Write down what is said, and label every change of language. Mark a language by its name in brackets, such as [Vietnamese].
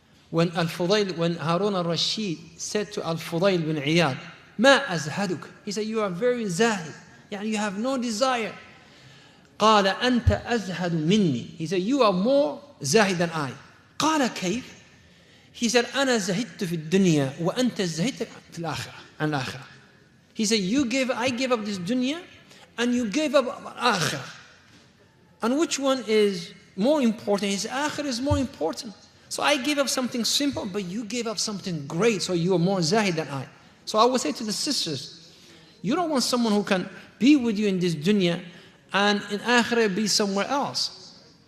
[English] When Harun al-Rashid said to Al-Fudayl bin Iyad, [Arabic] Ma azhaduk. [English] He said, you are very zahid. You have no desire. [Arabic] قال أنت أزهد مني. [English] He said, you are more zahid than I. [Arabic] قال كيف. [English] He said, [Arabic] أنا زهدت في الدنيا وأنت زهدت في الآخرة. [English] He said, I gave up this dunya and you gave up akhirah. And which one is more important? His akhirah is more important. So I gave up something simple, but you gave up something great, so you are more zahid than I. So I would say to the sisters, you don't want someone who can be with you in this dunya and in akhirah be somewhere else.